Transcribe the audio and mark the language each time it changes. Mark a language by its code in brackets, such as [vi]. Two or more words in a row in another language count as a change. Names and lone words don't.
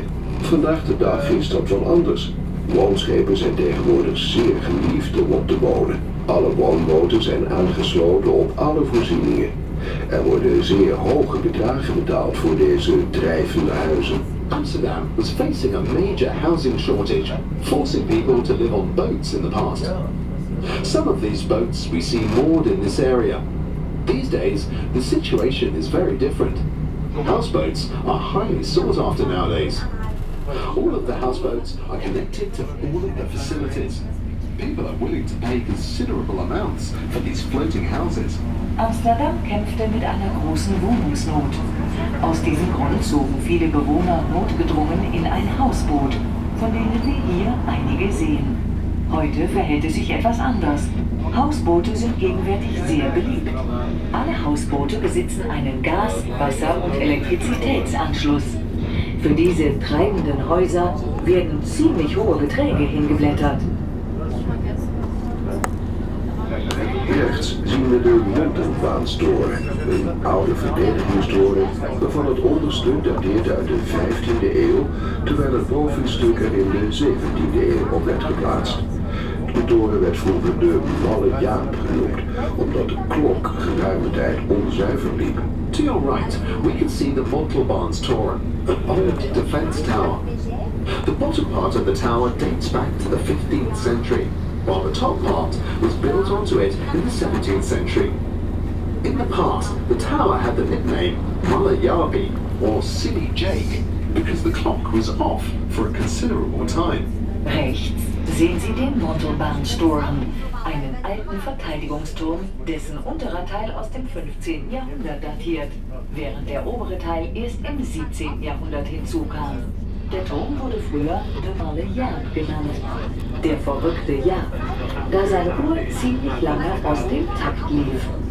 [nl] Vandaag de dag is dat wel anders. Woonschepen zijn tegenwoordig zeer geliefd om op te wonen. Alle woonboten zijn aangesloten op alle voorzieningen. Er worden zeer hoge bedragen betaald voor deze drijvende huizen. [en] Amsterdam was facing a major housing shortage, forcing people to live on boats in the past. Some of these boats we see moored in this area. These days, the situation is very different. Houseboats are highly sought after nowadays. All of the houseboats are connected to all of the facilities. People are willing to pay considerable amounts for these floating houses. [de] Amsterdam kämpfte mit einer großen Wohnungsnot. Aus diesem Grund zogen viele Bewohner notgedrungen in ein Hausboot, von denen wir hier einige sehen. Heute verhält es sich etwas anders. Hausboote sind gegenwärtig sehr beliebt. Alle Hausboote besitzen einen Gas-, Wasser- und Elektrizitätsanschluss. Für diese treibenden Häuser werden ziemlich hohe Beträge hingeblättert. [nl] Rechts zien we de Muntenbaanstoren, een oude verdedigingstoren waarvan het onderstuk dateert uit de 15e eeuw, terwijl het bovenstuk er in de 17e eeuw op werd geplaatst. De toren werd vroeger de Malle Jaap genoemd, omdat de klok geruime tijd onzuiver liep. [en] To your right, we can see the Montelbaanstoren, an old defence tower. The bottom part of the tower dates back to the 15th century, while the top part was built onto it in the 17th century. In the past, the tower had the nickname Malayabi, or Silly Jake, because the clock was off for a considerable time. [de] Rechts sehen Sie den Montelbaanstoren, einen alten Verteidigungsturm, dessen unterer Teil aus dem 15. Jahrhundert datiert, während der obere Teil erst im 17. Jahrhundert hinzukam. Der Turm wurde früher de Malle Jaap genannt, der verrückte Jaap, da seine Uhr ziemlich lange aus dem Takt lief.